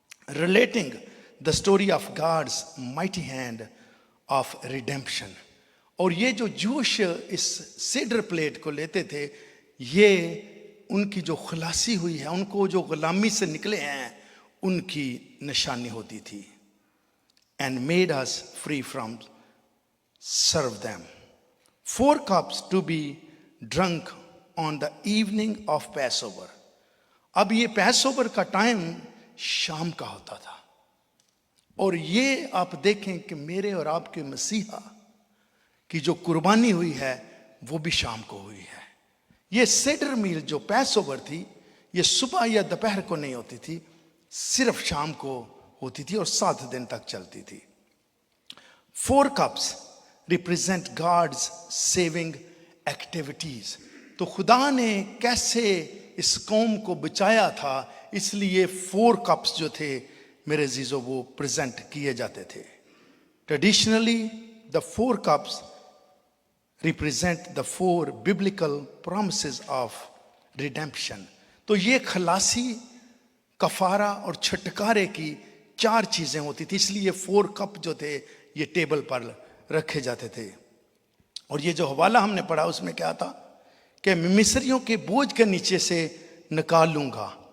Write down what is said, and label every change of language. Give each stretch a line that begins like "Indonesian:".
English: Relating the story of God's mighty hand of redemption.
Hindi: और ये जो जूश इस सेडर प्लेट को लेते थे, ये उनकी जो खलासी हुई है, उनको जो गुलामी से निकले हैं, उनकी निशानी होती थी।
English: And made us free from serve them. 4 cups to be drunk on the evening of Passover.
Hindi: अब ये पैसओवर का टाइम शाम का होता था, और ये आप देखें कि मेरे और आपके मसीहा की जो कुर्बानी हुई है वो भी शाम को हुई है। ये सेडर मील जो पैसओवर थी, ये सुबह या दोपहर को नहीं होती थी, सिर्फ शाम को होती थी और 7 दिन तक चलती थी।
English: 4 cups represent God's saving activities.
Hindi: तो खुदा ने कैसे इस कौम को बचाया था, इसलिए 4 cups जो थे मेरे अजीजों वो प्रेजेंट किए जाते थे।
English: Traditionally the 4 cups represent the 4 biblical promises of redemption.
Hindi: तो ये खलासी, कफारा और छुटकारे की 4 चीजें होती थी, इसलिए 4 कप जो थे ये टेबल पर रखे जाते थे। और ये जो हवाला हमने पढ़ा उसमें क्या था कि मिस्रियों के बोझ के नीचे से निकाल लूंगा।